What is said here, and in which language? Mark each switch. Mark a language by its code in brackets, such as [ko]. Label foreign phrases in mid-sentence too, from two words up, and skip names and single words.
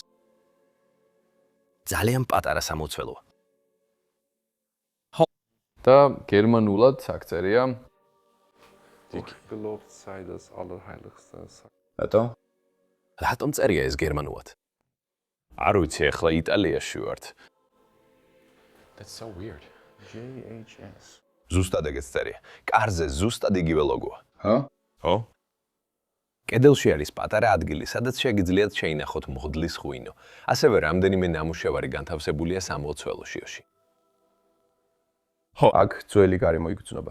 [ka] ძალიან პატარა სამლოცველოა. და გერმანულად აქ წერია. [de] Gelobt sei das Allerheiligste. [ka] რატო? რატომ წერია ეს გერმანულად? არ ვიცი, ახლა იტალიაში ვართ. [en] That's so weird. [ka] JHS. ზუსტად ეგეც წერია. კარზე ზუსტად იგივე ლოგოა. ჰა? ხო? კედელში არის პატარა ადგილი, სადაც შეგიძლიათ შეინახოთ მღვდლის ღვინო. ასევე რამდენიმე ნამუშევარი განთავსებულია სამლოცველოში. ხო, აქ ძველი კარი მოიგრძნობა.